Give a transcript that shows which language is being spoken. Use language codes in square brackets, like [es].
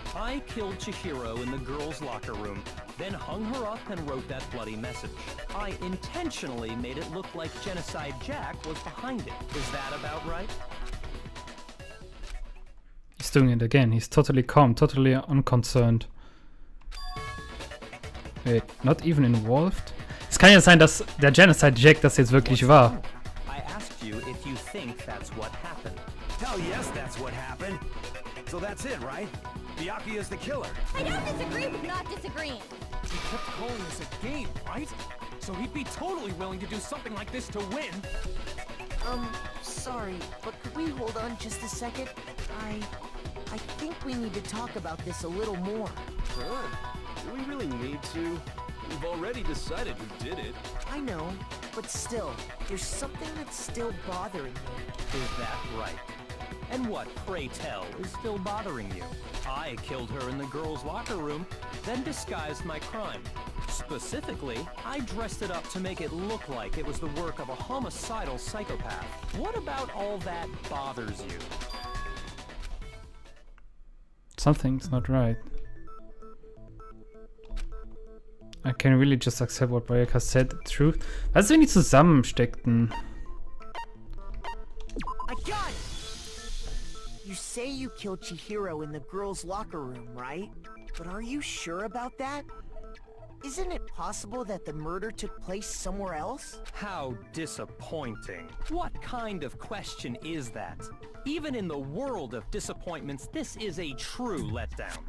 [en] I killed Chihiro in the girls' locker room, then hung her up and wrote that bloody message. I intentionally made it look like Genocide Jack was behind it. Is that about right? He's doing it again. He's totally calm, totally unconcerned. Wait, not even involved? [de] Es kann ja sein, dass der Genocide Jack das jetzt wirklich war. [en] I asked you if you think that's what happened. Hell yes, that's what happened. So that's it, right? Byakuya's the killer. I don't disagree with not disagreeing. He kept calling this a game, right? So he'd be totally willing to do something like this to win. Sorry, but could we hold on just a second? I think we need to talk about this a little more. Sure. Do we really need to? We've already decided who did it. I know, but still, there's something that's still bothering me. Is that right? And what, pray tell, is still bothering you? I killed her in the girls' locker room, then disguised my crime. Specifically, I dressed it up to make it look like it was the work of a homicidal psychopath. What about all that bothers you? Something's not right. I can really just accept what Bayaka said, the truth. [de] Was, wenn die zusammensteckten? [en] I got it! You say you killed Chihiro in the girls' locker room, right? But are you sure about that? Isn't it possible that the murder took place somewhere else? How disappointing. What kind of question is that? Even in the world of disappointments, this is a true letdown.